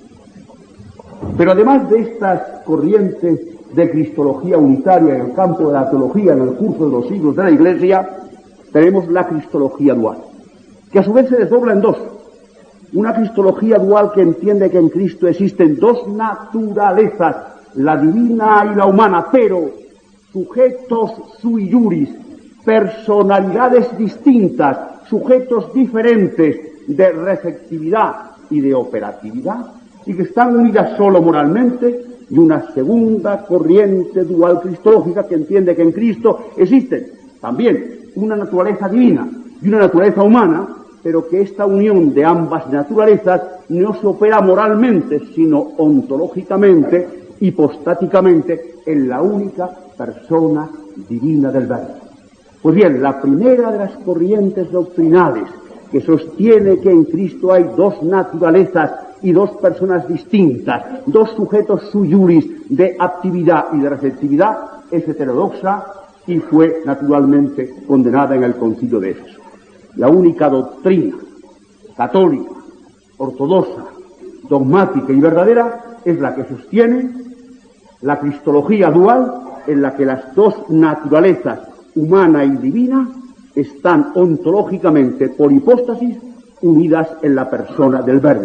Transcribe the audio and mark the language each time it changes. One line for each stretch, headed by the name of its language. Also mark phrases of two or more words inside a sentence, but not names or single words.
Spanish: Pero además de estas corrientes de cristología unitaria en el campo de la teología en el curso de los siglos de la Iglesia, tenemos la cristología dual, que a su vez se desdobla en dos. Una cristología dual que entiende que en Cristo existen dos naturalezas, la divina y la humana, pero sujetos
Latin: sui juris,
Spanish: personalidades distintas, sujetos diferentes de receptividad y de operatividad, y que están unidas solo moralmente, y una segunda corriente dual cristológica que entiende que en Cristo existen también una naturaleza divina y una naturaleza humana, pero que esta unión de ambas naturalezas no se opera moralmente, sino ontológicamente, hipostáticamente, en la única persona divina del Verbo. Pues bien, la primera de las corrientes doctrinales que sostiene que en Cristo hay dos naturalezas y dos personas distintas, dos sujetos
Latin: sui juris
Spanish: de actividad y de receptividad, es heterodoxa y fue naturalmente condenada en el Concilio de Éfeso. La única doctrina católica, ortodoxa, dogmática y verdadera es la que sostiene la cristología dual, en la que las dos naturalezas, humana y divina, están ontológicamente, por hipóstasis, unidas en la persona del Verbo.